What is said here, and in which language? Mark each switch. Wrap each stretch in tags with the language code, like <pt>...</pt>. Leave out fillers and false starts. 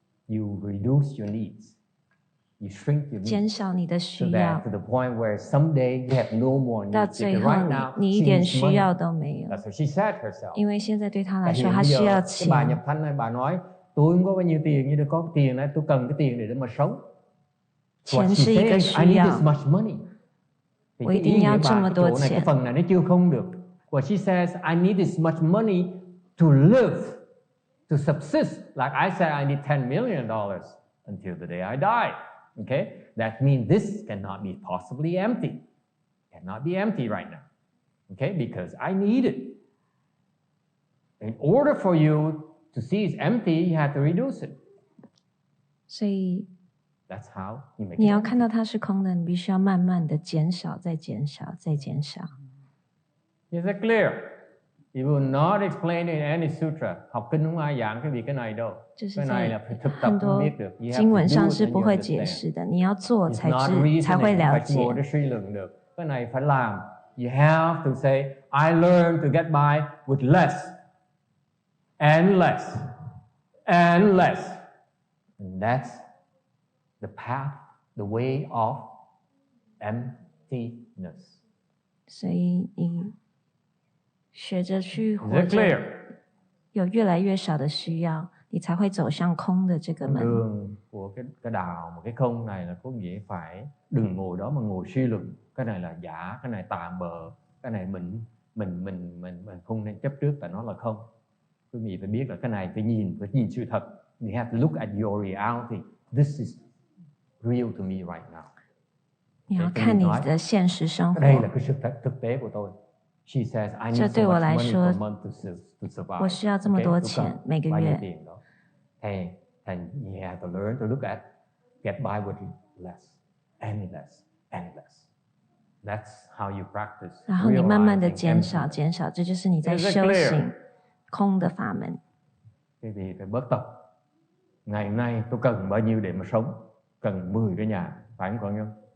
<en>You reduce your needs, you shrink your needs,</en> <zh>减少你的需要</zh> <en>to the point where someday you have no more needs.</en> <zh>到最后你一点需要都没有。</zh> <en>That's what she said herself.</en> <zh>因为现在对她来说，她需要钱。</zh> <vi>Bà nhập thanh này bà nói tôi không có bao nhiêu tiền, nhưng có tiền này tôi cần cái tiền để mà sống.</vi> <zh>钱是一个需要。我一定要这么多钱。</zh> <vi>cái phần này nó chưa không được.</vi> <en>What she says, I need this much money to live, to subsist. Like I said, I need $10 million until the day I die. Okay, that means this cannot be possibly empty. Cannot be empty right now. Okay, because I need it. In order for you to see it's empty, you have to reduce it.</en> <zh>所以</zh> <en>That's how you make it.</en> <zh>你要看到它是空的，你必须要慢慢的减少，再减少，再减少。</zh> <en>Is it clear? You will not explain in any sutra.</en> <vi>Học kinh không ai giảng cái việc cái này đâu.</vi> <zh>就是在很多经文上是不会解释的，你要做才会了解。</zh> <vi>ngồi để suy luận được. Cái này phải làm.</vi> <en>You have to say, I learn to get by with less, and less, and less. And that's the path, the way of emptiness.</en> <zh>所以你学着去活着，有越来越少的需要，你才会走向空的这个门。</zh> <vi>Đường của cái đạo mà cái không này là có nghĩa phải đừng ngồi đó mà ngồi suy luận. Cái này là giả, cái này tạm bợ, cái này mình không nên chấp trước tại nó là không. Quý vị phải biết là cái này phải nhìn sự thật.</vi> <en>You have to look at your reality. This is real to me right now.</en> <zh>你要看你的现实生活。</zh> <vi>Đây là cái sự thực tế của tôi.</vi> <en>She says, I need so much money per month to survive.</en> <zh>我需要这么多钱每个月。</zh> <en>And you have to learn to look at, get by with less, and less, and less. That's how you practice.</en> <zh>然后你慢慢的减少，减少，这就是你在修行空的法门。</zh> <vi>Thế thì phải bớt tập. Ngày hôm nay tôi cần bao nhiêu để mà sống? Cần 10 cái nhà, phải không con nhung?</vi>